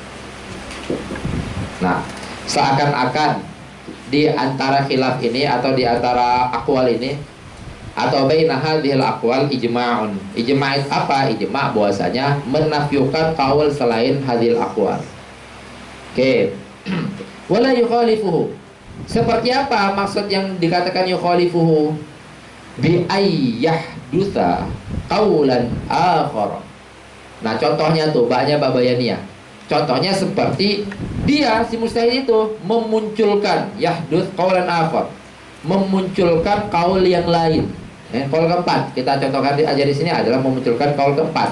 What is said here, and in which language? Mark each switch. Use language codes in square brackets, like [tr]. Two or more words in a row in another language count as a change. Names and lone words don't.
[id] Nah, seakan-akan di antara khilaf ini atau di antara aqwal ini atau [ar] بين هذه الأقوال إجماع. [id] Ijma' apa? Ijma' bahwasanya menafikan qaul selain [ar] هذه الأقوال. Oke. ولا يخالفه. [id] Seperti apa maksud yang dikatakan yukhalifuhu? [ar] بأن يحدث قولا آخر. [id] Nah, contohnya tuh banyak babayaniyah. Contohnya seperti dia si mujtahid itu memunculkan [ar] يحدث قولا آخر, [id] memunculkan qaul yang lain. Qaul keempat kita contohkan aja di sini adalah memunculkan qaul keempat.